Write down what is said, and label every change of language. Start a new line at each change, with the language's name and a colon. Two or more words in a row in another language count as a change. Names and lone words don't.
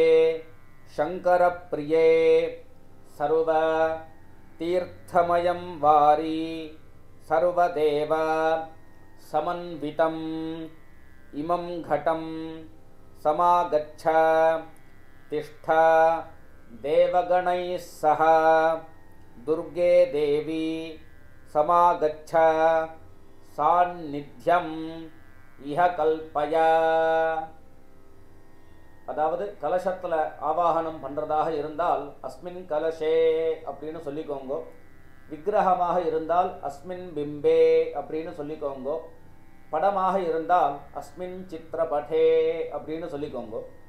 Sanskrit: शंकरप्रिये सर्व तीर्थमयं वारी सर्वदेव समन्वितम् इमं घटं समागच्छ तिष्ठ देवगणैः सह दुर्गे देवी समागच्छ सान्निध्यम् इह कल्पय.
Tamil: அதாவது கலசத்தில் ஆவாகனம் பண்ணுறதாக இருந்தால்
Sanskrit: अस्मिन् कलशे
Tamil: அப்படின்னு சொல்லிக்கோங்கோ. விக்கிரகமாக இருந்தால்
Sanskrit: अस्मिन् बिम्बे
Tamil: அப்படின்னு சொல்லிக்கோங்கோ. படமாக இருந்தால்
Sanskrit: अस्मिन् चित्रपटे
Tamil: அப்படின்னு சொல்லிக்கோங்கோ.